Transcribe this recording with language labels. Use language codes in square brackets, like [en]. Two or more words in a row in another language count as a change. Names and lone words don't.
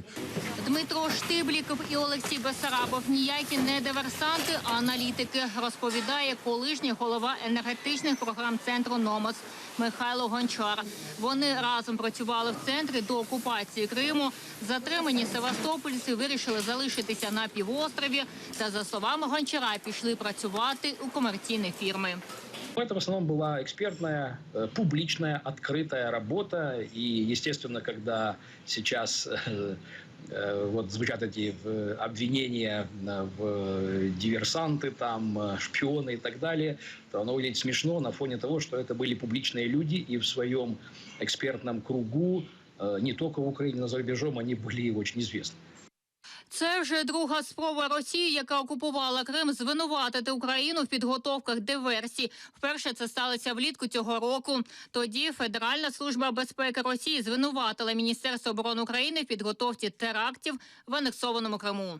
[uk] Дмитро Штибліков і Олексій Бесарабов ніякі не диверсанти, а аналітики, розповідає колишній голова енергетичних програм центру «Номос» Михайло Гончар. Вони разом працювали в центрі до окупації Криму. Затримані севастопольці вирішили залишитися на півострові та, за словами Гончара, пішли працювати у комерційні фірми. [ru] Это в основном была экспертная, публичная, открытая работа. И, естественно, когда сейчас вот звучат эти обвинения в диверсанты, там, шпионы и так далее, то оно выглядит смешно на фоне того, что это были публичные люди, и в своем экспертном кругу, не только в Украине, но за рубежом, они были очень известны. [uk] Це вже друга спроба Росії, яка окупувала Крим, звинуватити Україну в підготовках диверсій. Вперше це сталося влітку цього року. Тоді Федеральна служба безпеки Росії звинуватила Міністерство оборони України в підготовці терактів в анексованому Криму.